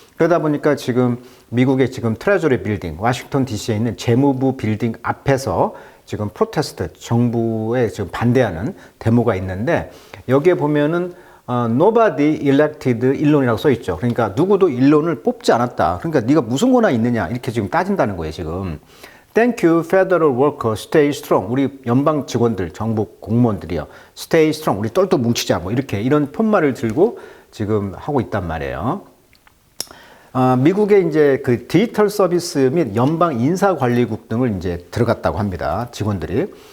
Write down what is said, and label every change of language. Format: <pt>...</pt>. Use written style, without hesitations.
<ko>그러다 보니까 지금 미국의 지금 트레저리 빌딩, 워싱턴 DC에 있는 재무부 빌딩 앞에서 지금 프로테스트, 정부에 지금 반대하는 데모가 있는데, 여기에 보면은</ko> <en>Nobody elected</en> <ko>일론이라고 써 있죠. 그러니까 누구도 일론을 뽑지 않았다. 그러니까 네가 무슨 권한이 있느냐 이렇게 지금 따진다는 거예요, 지금.</ko> <en>Thank you, federal worker, stay strong.</en> <ko>우리 연방 직원들, 정부 공무원들이요.</ko> <en>Stay strong.</en> <ko>우리 똘똘 뭉치자. 뭐 이런 푯말을 들고 지금 하고 있단 말이에요. 미국의 이제 그 디지털 서비스 및 연방 인사관리국 등을 이제 들어갔다고 합니다. 직원들이.</ko>